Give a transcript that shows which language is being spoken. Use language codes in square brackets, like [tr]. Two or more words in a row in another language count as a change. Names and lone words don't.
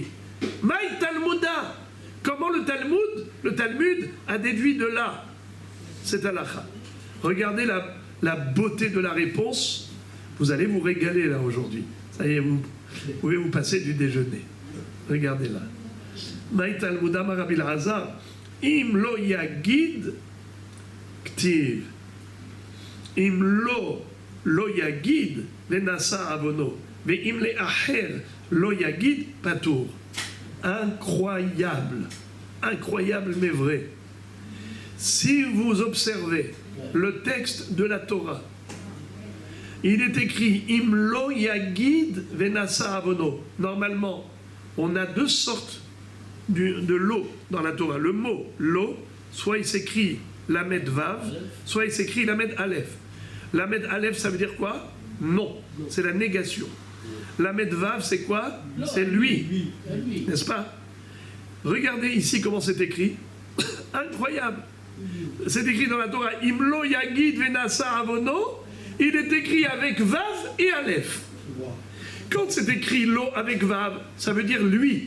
[arc] מאי תלמודא, [fr] comment le Talmud a déduit de là cette halakha? Regardez la beauté de la réponse. Vous allez vous régaler là aujourd'hui. Ça y est, vous pouvez vous passer du déjeuner. Regardez là. [arc] מאי תלמודא [fr] Marabil Hazar. [he] אם לא יגיד כתיב. אם לא יגיד ונשא עונו. ואם לאחר לא יגיד פטור. [fr] Incroyable. Incroyable mais vrai. Si vous observez le texte de la Torah, il est écrit [he] אם לא יגיד ונשא עונו. [fr] Normalement, on a deux sortes de lo dans la Torah. Le mot lo, soit il s'écrit [he] למד וו, [fr] soit il s'écrit [he] למד אלף. למד אלף, [fr] ça veut dire quoi? Non, c'est la négation. [he] למד וו, [fr] c'est quoi? C'est lui, n'est-ce pas? Regardez ici comment c'est écrit. Incroyable. C'est écrit dans la Torah [he] אם לא יגיד ונשא עונו. [fr] Il est écrit avec vav et aleph. Quand c'est écrit lo avec vav, ça veut dire lui.